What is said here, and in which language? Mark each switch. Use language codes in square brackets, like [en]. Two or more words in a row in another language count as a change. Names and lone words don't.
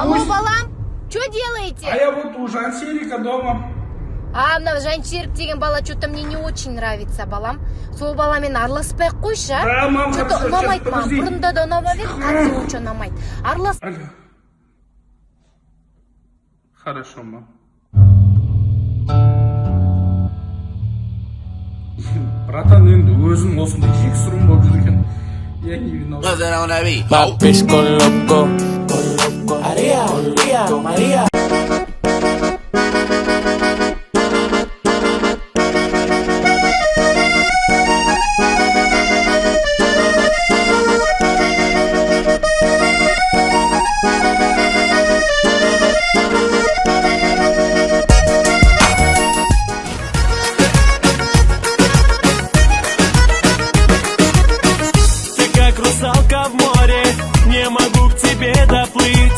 [ru] Алло, балам, что делаете? А я вот у Жансерика дома. А, [kk] мына Жанчерик деген бала [ru] что-то мне не очень нравится, [kk] балам. Сол баламен араласпай ақ қойшы, а? [ru] Да, мам, что-то хорошо, [kk] ұнамайды [ru] сейчас, [kk] маған. [ru] подожди. [kk] Бұрында да ұнамап еді, қазір онша ұнамайды. [ru] Алло. Хорошо, мам. [kk] Братан, енді өзің осындай жексұрын болып жүр екен. [ru] Я не виноват. [en] My bitch go loco. Maria. [ru] Русалка в море, не могу к тебе доплыть.